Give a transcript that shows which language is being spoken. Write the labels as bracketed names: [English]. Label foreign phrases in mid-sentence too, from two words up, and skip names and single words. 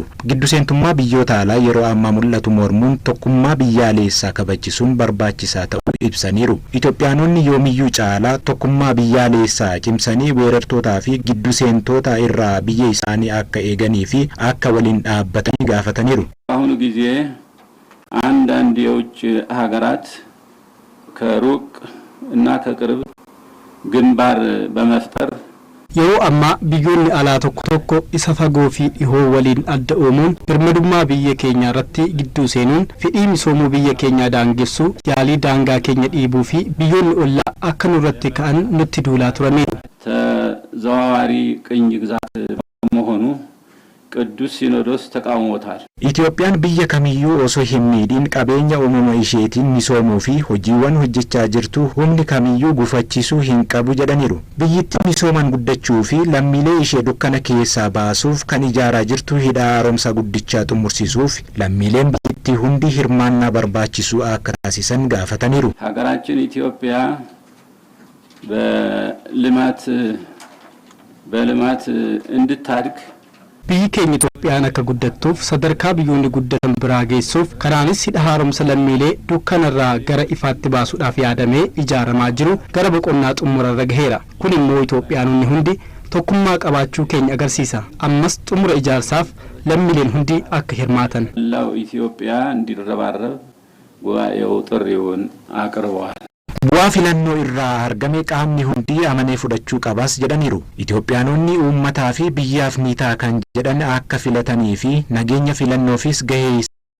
[Oromo] Gidduseentummaa biyyoota alaa yeroo ammaa mul'atu mormuun tokkummaa biyyaalessaa kabajisuun barbaachisaa ta'uu ibsaniiru. Itoophiyaanonni yoomiyyuu caalaa tokkummaa biyyaalessaa cimsanii weerartootaa fi gidduseentoota irraa biyya isaanii akka eeganii fi akka waliin dhaabbatanii gaafataniiru. [Amharic] አሁን ጊዜ አንዳንድ የውጭ ሀገራት ከሩቅ እና ከቅርብ ግንባር በመፍጠር [Oromo] yeroo amma biyyoonni alaa tokko tokko isa fagoo fi dhihoo waliin adda oomuun birmadummaa biyya keenya irratti gidduu seenuun fedhii misoomuu biyya keenyaa daangessu yaalii daangaa keenya dhiibuu fi biyyoonni ollaa akka nurratti ka'an nutti duulaa turaniiru. [Amharic] ዘዋዋሪ ቅኝ ግዛት በመሆኑ ቅዱስ ሲኖዶስ ተቃውሞታል። [Oromo] Itoophiyaan biyya kamiyyuu osoo hin miidhin qabeenya uumama isheetiin misoomuu fi hojiiwwan hojjechaa jirtu humni kamiyyuu gufachiisuu hin qabu jedhaniiru. Biyyittiin misooman guddachuu fi lammiilee ishee dukkana keessaa baasuuf kan ijaaraa jirtu hidha haaromsa guddichaa xumursiisuuf lammiileen biyyittii hundi hirmaannaa barbaachisuu akka taasisan gaafataniiru. [Amharic] ሀገራችን ኢትዮጵያ በልማት እንድታድግ [Oromo] biyyi keenya Itoophiyaan akka guddattuuf sadarkaa biyyoonni guddatan biraa geessuuf kanaanis hidha haaromsa lammiilee dukkanarraa gara ifaatti baasuudhaaf yaadamee ijaaramaa jiru gara boqonnaa xumurarra gaheera. Kun immoo Itoophiyaanonni hundi tokkummaa qabaachuu keenya agarsiisa. Ammas xumura ijaarsaaf lammiileen hundi akka hirmaatan. [Amharic] ላው ኢትዮጵያ እንዲረባረብ ጉባኤው ጥሪውን አቅርበዋል። [Oromo] Bu'aa filannoo irraa argame qaamni hundi amanee fudhachuu qabas jedhaniiru. Itoophiyaanonni uummataa fi biyyaaf ni ta'a kan jedhan akka filatanii fi nageenya filannoofis gahee